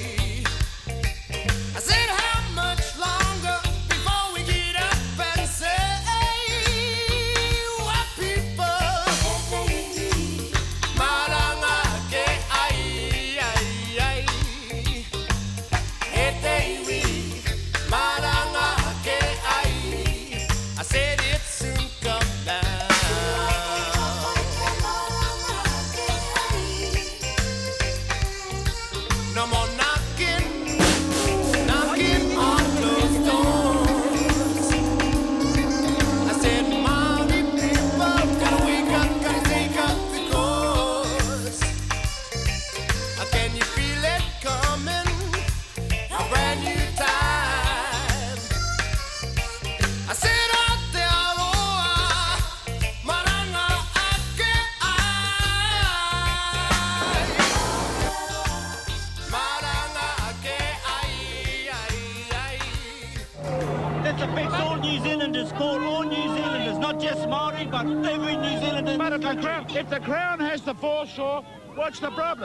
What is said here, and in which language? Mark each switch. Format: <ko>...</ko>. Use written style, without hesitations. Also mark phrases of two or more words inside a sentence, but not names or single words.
<en>I said, how much longer before we get up and say what people</en> <mi>maranga ke ai ai ete we maranga ke ai.</mi> <en>I said it soon come down. No more knocking on those doors. I said, Māori people, gotta wake up, gotta take up the course. Can you feel it coming? A brand new time. I said,</en> <mi>Aotearoa, maranga ake</mi> <en>This affects all New Zealanders, call all New Zealanders, not just Māori, but every New Zealander. But if the Crown has the foreshore, what's the problem?</en>